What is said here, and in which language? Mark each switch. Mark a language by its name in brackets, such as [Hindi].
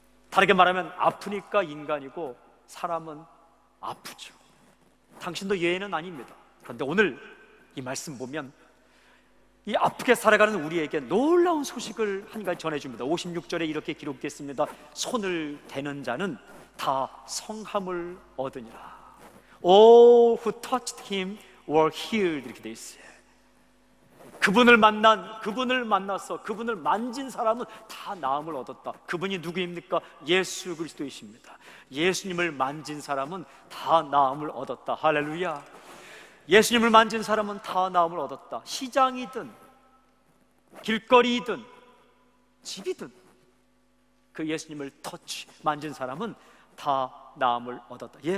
[Korean] 다르게 말하면 아프니까 인간이고 사람은 아프죠. 당신도 예외는 아닙니다. 그런데 오늘 이 말씀 보면 이 아프게 살아가는 우리에게 놀라운 소식을 한 가지 전해줍니다. 56절에 이렇게 기록됐습니다. 손을 대는 자는 다 성함을 얻으니라. [English] All who touched him were healed. [Korean] 이렇게 돼 있어요. 그분을 만나서 그분을 만진 사람은 다 나음을 얻었다. 그분이 누구입니까? 예수 그리스도이십니다. 예수님을 만진 사람은 다 나음을 얻었다. 할렐루야. 예수님을 만진 사람은 다 나음을 얻었다. 시장이든 길거리이든 집이든 그 예수님을 만진 사람은 다 나음을 얻었다.